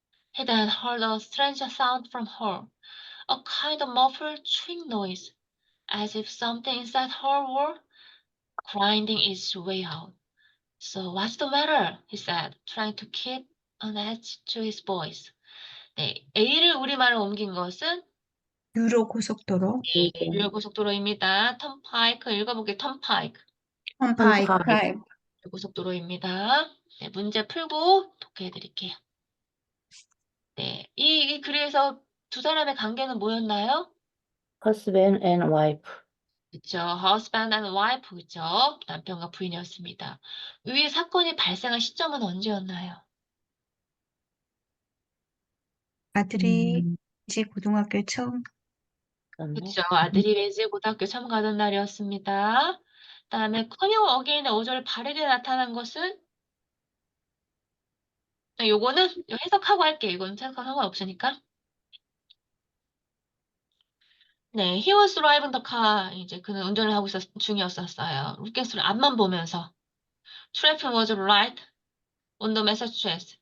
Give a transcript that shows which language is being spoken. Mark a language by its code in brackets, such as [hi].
[en] He then heard a strange sound from her, a kind of muffled chewing noise, as if something inside her were grinding its way out. So what's the matter? He said, trying to keep an edge to his voice. [ko] 네, A를 우리말로 옮긴 것은 유로 고속도로, 유료 고속도로입니다. 턴파이크 읽어볼게요. 턴파이크 턴파이크 턴파이크. 드라이브, 고속도로입니다. 네, 문제 풀고 독해해 드릴게요. 네, 이 글에서 두 사람의 관계는 뭐였나요? [en] husband and wife. [ko] 그쵸. [en] husband and wife, [ko] 그쵸. 남편과 부인이었습니다. 위 사건이 발생한 시점은 언제였나요? 아들이 이제 고등학교 처음, 그쵸. 아들이 레즈 고등학교 처음 가던 날이었습니다. 다음에 커밍 어게인의 5절 바르게 나타난 것은 요거는 해석하고 할게요. 이건 해석하고 상관없으니까. 네, [en] he was driving the car. [ko] 이제 그는 운전을 하고 중이었었어요. 로켓을 앞만 보면서. [en] Traffic was right on the Massachusetts.